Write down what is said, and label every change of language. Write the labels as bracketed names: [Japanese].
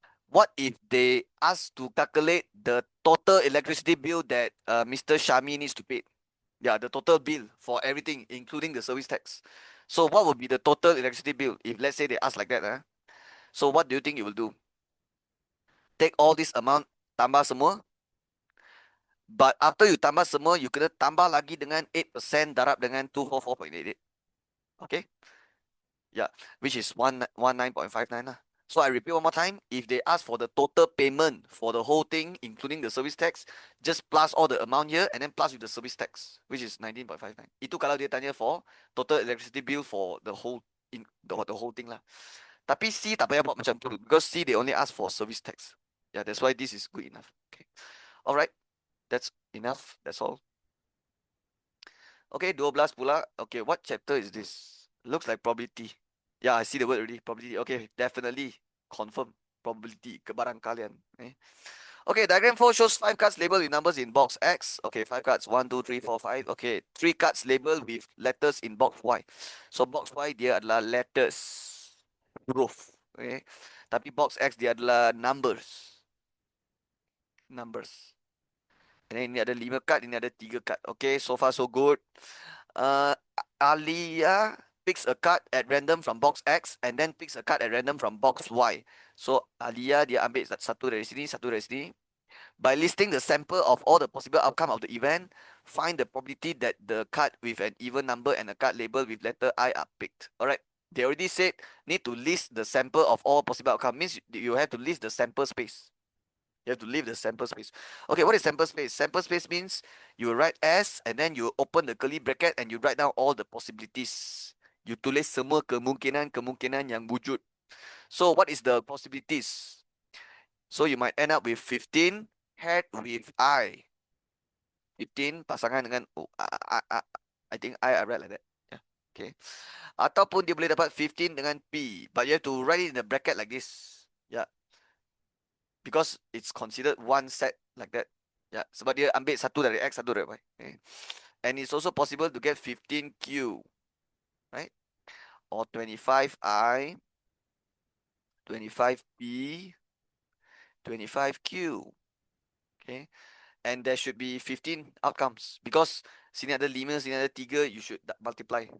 [English] What if they ask to calculate the total electricity bill that Mr. Shami needs to pay? Yeah, the total bill for everything, including the service tax. So what would be the total electricity bill if let's say they ask like that? So what do you think you will do? Take all this amount, [Malay] tambah semua. [English] But after you [Malay] tambah semua, you kena tambah lagi dengan 8% darab dengan 244.88. [English] Okay? Yeah, which is 119.59 lah. So I repeat one more time. If they ask for the total payment for the whole thing, including the service tax, just plus all the amount here and then plus with the service tax, which is 19.59. [Malay] Itu kalau dia tanya [English] for total electricity bill for the whole the whole thing lah. [Malay] Tapi C tak payah buat macam tu [English] because C they only ask for service tax. Yeah, that's why this is good enough. Okay. Alright, that's enough. That's all. Okay, 12 pula. Okay, what chapter is this? Looks like probability. Yeah, I see the word already. Probability. Okay, definitely. Confirm. Probability. Kebarangkalian. Okay, diagram 4 shows 5 cards labeled with numbers in box X. Okay, 5 cards. 1, 2, 3, 4, 5. Okay, 3 cards labeled with letters in box Y. So, box Y [Malay] dia adalah [English] letters. Huruf. Okay. [Malay] Tapi box X dia adalah numbers. [English] Numbers. And then [Malay] ini ada 5 [English] card, [Malay] ini ada 3 [English] card. Okay, so far so good. Alia picks a card at random from box X and then picks a card at random from box Y. [Malay] So Alia dia ambil satu dari sini, satu dari sini. [English] By listing the sample of all the possible outcome of the event, find the probability that the card with an even number and a card labeled with letter I are picked. Alright. They already said need to list the sample of all possible outcome. Means you have to list the sample space. You have to leave the sample space. Okay, what is sample space? Sample space means you write S and then you open the curly bracket and you write down all the possibilities. You [Malay] tulis semua kemungkinan yang wujud. [English] So what is the possibilities? So you might end up with 15 head with I. 15 [Malay] pasangan dengan [English] I think I read like that. Yeah. Okay. [Malay] Ataupun dia boleh dapat 15 dengan P. [English] But you have to write it in the bracket like this. Yeah. Because it's considered one set like that. [Malay] Yeah, sebab dia ambil satu dari X, satu dari Y. [English] Okay. And it's also possible to get 15Q, right? Or 25I, 25P, 25Q. Okay. And there should be 15 outcomes because [Malay] sini ada 5, sini ada 3, [English] you should multiply.